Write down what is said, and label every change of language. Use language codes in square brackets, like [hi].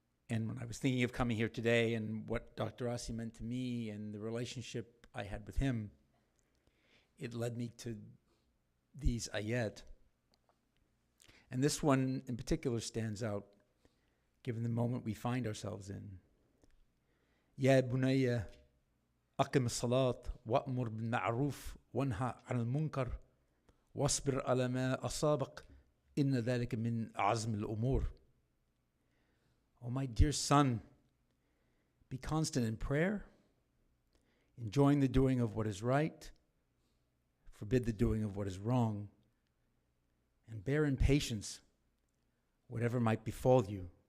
[en] And when I was thinking of coming here today and what Dr. Aasi meant to me and the relationship I had with him, it led me to these ayat. And this one in particular stands out, given the moment we find ourselves in [ar] يا بني أقم الصلاة وأمر بالمعروف وانهى عن المنكر واصبر على ما أصابك إن ذلك من عزم الأمور. [en] Oh, my dear son, be constant in prayer, enjoying the doing of what is right, forbid the doing of what is wrong, and bear in patience whatever might befall you.